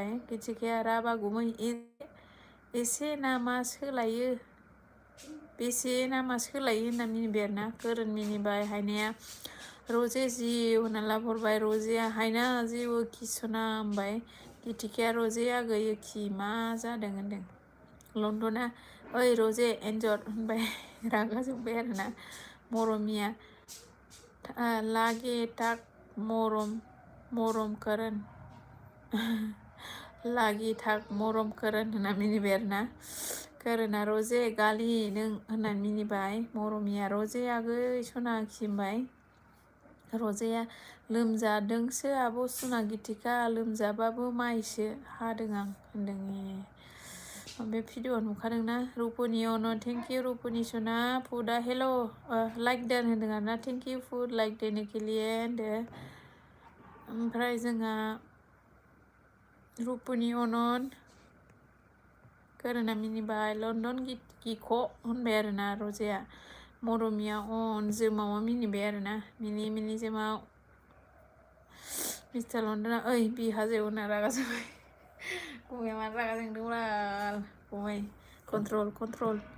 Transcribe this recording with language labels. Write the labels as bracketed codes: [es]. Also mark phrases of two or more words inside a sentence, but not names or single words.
[brx] गितिकाया राभा गुमै बेसे नामा सोलायो होनना मिनिबाय आरोना खोरोन मिनिबाय हायनाया रजे जिउ होनना लाहरबाय रजेया हायना जेबो किसना होनबाय गिथिखाया रजेया गैयो खि मा जादों होनदों लन्दना ओइ रजे एन्जर होनबाय रागा जोंबाय आरोना मरमिया लागे ताक मरम करण लागी थाक मरम करण होनना मिनिबाय आरोना करणा रजे गालि नों होननानै मिनिबाय मरमिया रजे आगै सनाखि होनबाय रजेया लोमजादोंसो आब' सना गिथिखा लोमजाबाबो माइसो हादों आं होनदों बे भिडिअ नुखादोंना रुपनि अन [en] thank you [brx] रुपनि सना फुदा हेल' लाइक देन होनदों आरोना [en] thank you food like [hi] देने के लिए [brx] होनदो ओमफ्राय जोंहा रुपनि अनन कोरोना मिनिबाय लन्दन गिख' होनबाय आरोना रजेया मरमिया अन जोमावा मिनिबाय आरोना मिनि जोमाव मिस्टार लन्दना ओइ बिहाजो होनना रागा जोंबाय गुमै मानो रागा जोंदोंब्ला गुमै कन्ट्रल